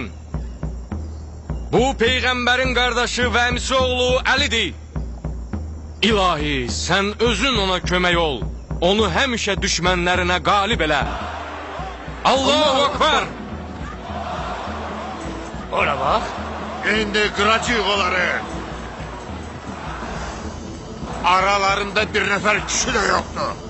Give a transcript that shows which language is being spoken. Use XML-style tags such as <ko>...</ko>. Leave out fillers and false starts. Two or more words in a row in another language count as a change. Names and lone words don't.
<az>Bu Peyğəmbərin qardaşı və əmisi oğlu Əlidir. İlahi, sən özün ona kömək ol. Onu həmişə düşmənlərinə qalib elə.</az> <ar>الله أكبر!</ar> <az>Ora bax. İndi qıracaq onları.</az> <tr>Aralarında bir nefer kişi de yoktu.</tr>